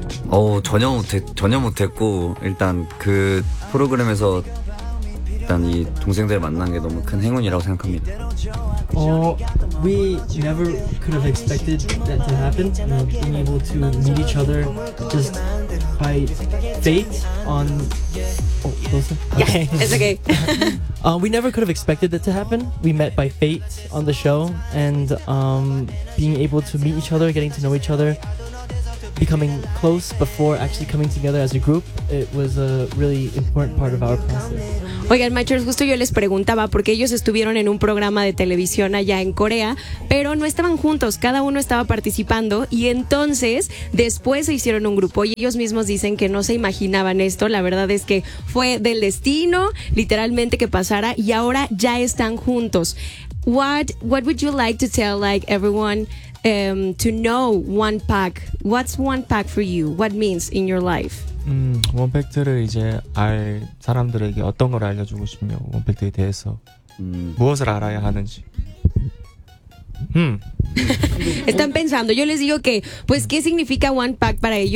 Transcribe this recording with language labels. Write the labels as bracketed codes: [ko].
[ko] Oh, 전혀 못했고 일단 그 프로그램에서 일단 이 동생들 만난 게 너무 큰 행운이라고 생각합니다. [en] We never could have expected that to happen, you know, being able to meet each other just by fate on. Okay. We never could have expected that to happen. We met by fate on the show, and being able to meet each other, getting to know each other, becoming close before actually coming together as a group, it was a really important part of our process. [es] Oigan, matchers, justo yo les preguntaba porque ellos estuvieron en un programa de televisión allá en Corea, pero no estaban juntos, cada uno estaba participando, y entonces después se hicieron un grupo y ellos mismos dicen que no se imaginaban esto. La verdad es que fue del destino, literalmente, que pasara, y ahora ya están juntos. [en] What would you like to tell, like, everyone to know One Pack? What's One Pack for you? What means in your life? [ko] 원팩트를 이제 알 사람들에게 어떤 걸 알려주고 싶냐고, 원팩트에 대해서 무엇을 알아야 하는지. [es] Están pensando. Yo les digo que, pues, ¿qué significa One Pack para ellos?